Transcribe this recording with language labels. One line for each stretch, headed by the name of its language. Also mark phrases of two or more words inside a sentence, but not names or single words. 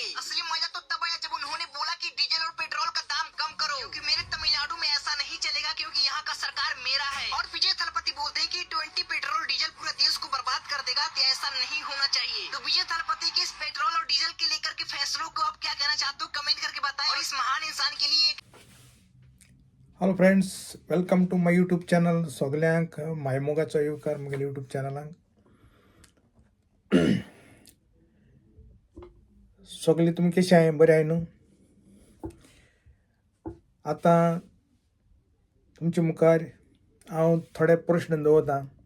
Hindi: असली मजा तो तब आया जब उन्होंने बोला कि डीजल और पेट्रोल का दाम कम करो, क्योंकि मेरे तमिलनाडु में ऐसा नहीं चलेगा, क्योंकि यहाँ का सरकार मेरा है। और विजय थलपति बोलते हैं कि E20 पेट्रोल डीजल पूरे देश को बर्बाद कर देगा, तो ऐसा नहीं होना चाहिए। तो विजय थलपति के इस पेट्रोल और डीजल के लेकर के फैसलों को आप क्या कहना चाहते हो, कमेंट करके बताएं। और इस महान इंसान के लिए
English: Hello friends, welcome to my YouTube channel.
Konkani: सगल्यांक मायमोगाचो येवकार म्हगेल्या यूट्यूब चॅनलांक. सगळीं तुमी कशें आहाय? बरें आहाय न्हू? आतां तुमचे मुखार हांव थोडे प्रश्न दवरतां.